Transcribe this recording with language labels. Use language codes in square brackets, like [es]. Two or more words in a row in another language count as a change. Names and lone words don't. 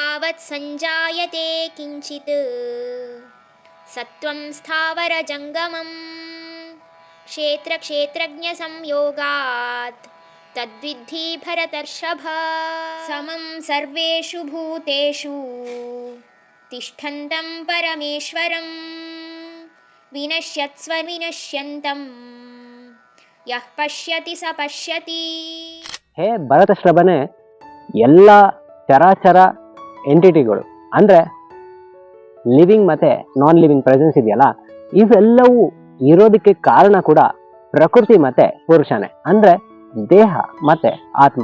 [sa] यावत् सञ्जायते किञ्चित् सत्त्वं स्थावरजङ्गमं क्षेत्रक्षेत्रज्ञसंयोगात् तद्विद्धि भरतर्षभ। समं सर्वेषु भूतेषु तिष्ठन्तं परमेश्वरं विनश्यत्स्व विनश्यन्तं यः पश्यति स पश्यति. [kn] ಹೇ ಭರತಶ್ರಭನೆ, ಎಲ್ಲ ಚರಾಚರ ಎಂಟಿಟಿಗಳು ಅಂದರೆ ಲಿವಿಂಗ್ ಮತ್ತು [en] non living presence [kn] ಇದೆಯಲ್ಲ, ಇವೆಲ್ಲವೂ ಇರೋದಕ್ಕೆ ಕಾರಣ ಕೂಡ ಪ್ರಕೃತಿ ಮತ್ತು ಪುರುಷನೇ, ಅಂದರೆ ದೇಹ ಮತ್ತು ಆತ್ಮ.